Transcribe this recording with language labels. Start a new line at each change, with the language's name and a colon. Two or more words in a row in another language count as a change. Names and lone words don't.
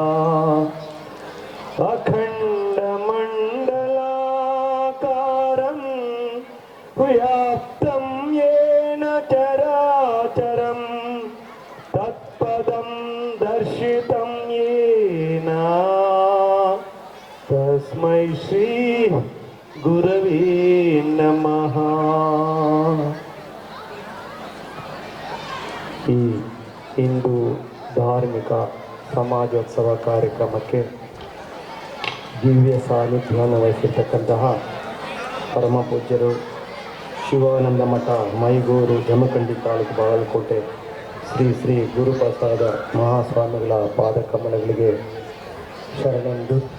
Sanskrit: अखण्डमण्डलाकारं व्याप्तं येन चराचरं तत्पदं दर्शितं येन तस्मै श्री गुरवे नमः।
Kannada: ಈ ಹಿಂದೂ ಧಾರ್ಮಿಕ ಸಮಾಜೋತ್ಸವ ಕಾರ್ಯಕ್ರಮಕ್ಕೆ ದಿವ್ಯ ಸಾನ್ನಿಧ್ಯವನ್ನು ವಹಿಸಿರ್ತಕ್ಕಂತಹ ಪರಮ ಪೂಜ್ಯರು ಶಿವಾನಂದ ಮಠ ಮೈಗೂರು ಜಮಖಂಡಿ ತಾಲೂಕು ಬಾಗಲಕೋಟೆ ಶ್ರೀ ಶ್ರೀ ಗುರುಪ್ರಸಾದ ಮಹಾಸ್ವಾಮಿಗಳ ಪಾದಕಮಲಗಳಿಗೆ ಶರಣೆಂದು